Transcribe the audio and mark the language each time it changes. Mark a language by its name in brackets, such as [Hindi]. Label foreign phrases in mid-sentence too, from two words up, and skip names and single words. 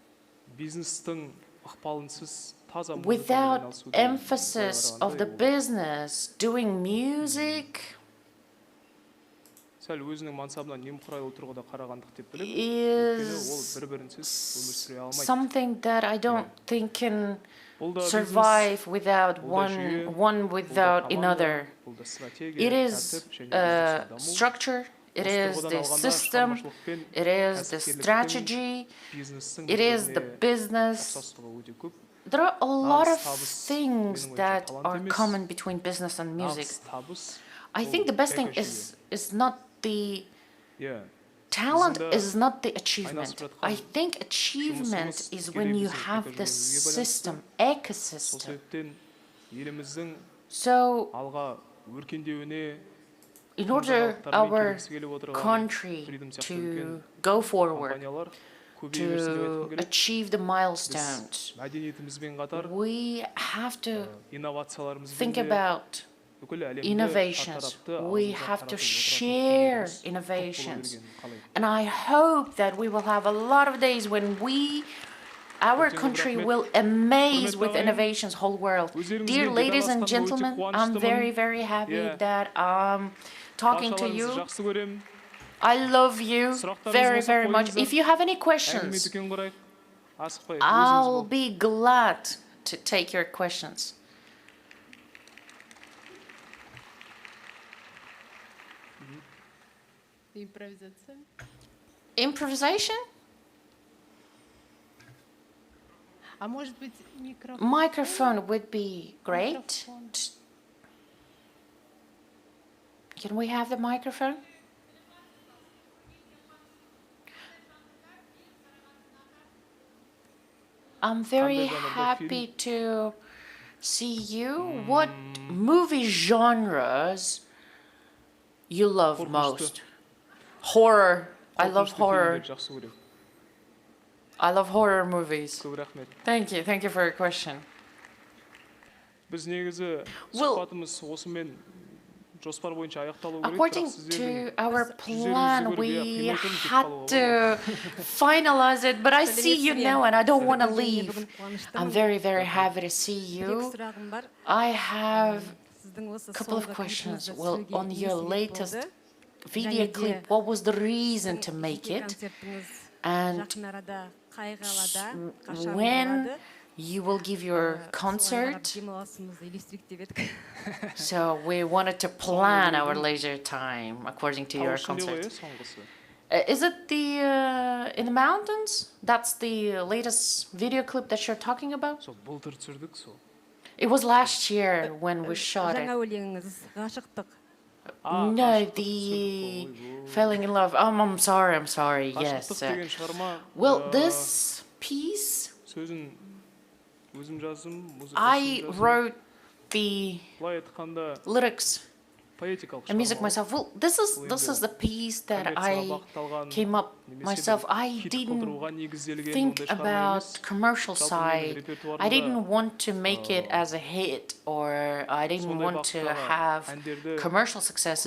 [English] Without emphasis of the business, doing music is something that I don't think can survive without one without another. It is structure, it is the system, it is the strategy, it is the business. There are a lot of [Kazakh] табыс [English] things [Kazakh] менің ойымша [English] that [Kazakh] талант [English] are [Kazakh] емес. [English] common between business and music. [Kazakh] Нағыз табыс [English] I think the best thing is not the talent is not the achievement. I think achievement is when you have the system, ecosystem. [Kazakh] еліміздің [English] So [Kazakh] алға өркендеуіне [English] in order our country to go forward, to achieve the milestones, [Kazakh] мәдениетімізбен қатар [English] we have to [Kazakh] инновацияларымызбен [English] think [Kazakh] де [English] about [Kazakh] бүкіл әлемде [English] innovations. [Kazakh] шартарапты [English] We [Kazakh] ауызға [English] have to [Kazakh] таратып [English] share [Kazakh] отыратын [English] innovations. [Kazakh] қалай. [English] And I hope that we will have a lot of days when our country will amaze with innovations whole world. Dear ladies and gentlemen, I'm very, very happy that I'm talking to you. [Kazakh] жақсы көремін. [English] I love you very, very much. If you have any [Kazakh] Әңгіме [English] questions, [Kazakh] дүкен құрайық. Асықпай, [English] I'll [Kazakh] өзіңіз бол. [English] be glad to take your questions. [Russian] Импровизация. [English] Improvisation? [Russian] А может быть микрофон? [English] Microphone would be great. [Russian] Микрофон. [English] Can we have the microphone? I'm very happy to see you. What movie genres you love most? Horror. I love horror. [Kazakh] Жақсы көремін. [English] I love horror movies. [Kazakh] Көп рахмет. [English] Thank you for your question. [Kazakh] Біз негізі [English] Well, [Kazakh] сұхбатымыз осымен жоспар бойынша аяқталу керек. [English] According to our plan, we had to finalize it, but I see you now and I don't want to leave. I'm very, very happy to see you. I have a couple of questions. Well, on your latest video clip, what was the reason to make it? And when you will give your concert? So we wanted to plan our leisure time according to your concert. Is it the in the mountains? That's the latest video clip that you're talking about? [Kazakh] Сол былтыр түсірдік сол. [English] It was last year when we shot it. No, the falling in love. I'm sorry. Yes. [Kazakh] Ғашықтық деген шығарма. [English] Well, this piece, [Kazakh] сөзін өзім жаздым, [English] I [Kazakh] музыкасын жаздым. [English] wrote the [Kazakh] Былай айтқанда [English] lyrics [Kazakh] поэтикалық [English] and music [Kazakh] шығарма. [English] myself. Well, this is the piece that I came up myself. I didn't think about commercial side. I didn't want to make it as a hit or I didn't want to have commercial success.